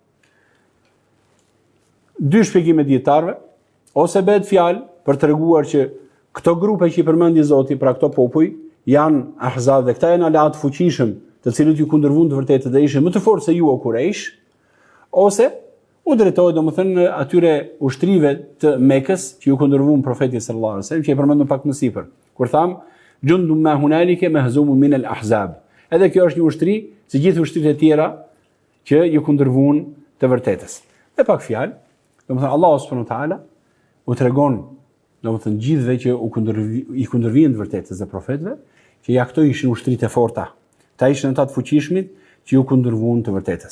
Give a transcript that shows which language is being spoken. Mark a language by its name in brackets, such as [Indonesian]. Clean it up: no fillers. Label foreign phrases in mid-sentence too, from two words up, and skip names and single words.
[Albanian] Dy shpjegime dietarëve, ose bëhet fjalë për të treguar që këto grupe që i përmendi Zoti, pra këto popuj, janë ahzab dhe këta janë aleat fuqishëm, të cilët ju kundërvuan të vërtetë dhe ishin më të fortë se ju o Kurejsh, ose u drejtohet domethënë atyre ushtrive të Mekës që ju kundërvuan profetit [Arabic] صلى الله عليه وسلم, [Albanian] që e përmendëm pak më sipër. Kur tham [Arabic] جند ما هنالك مهزوم من الأحزاب. [Albanian] Edhe kjo është një ushtri, si gjithë ushtritë e tjera që ju kundërvuan të vërtetës. Me pak fjalë, domethënë Allahu [Arabic] سبحانه وتعالى [Albanian] u tregon domethënë gjithëve që i kundërvijnë të vërtetës dhe profetëve, që ja këto ishin ushtritë e forta. Ta ishin ata të fuqishmit që ju kundërvuan të vërtetës.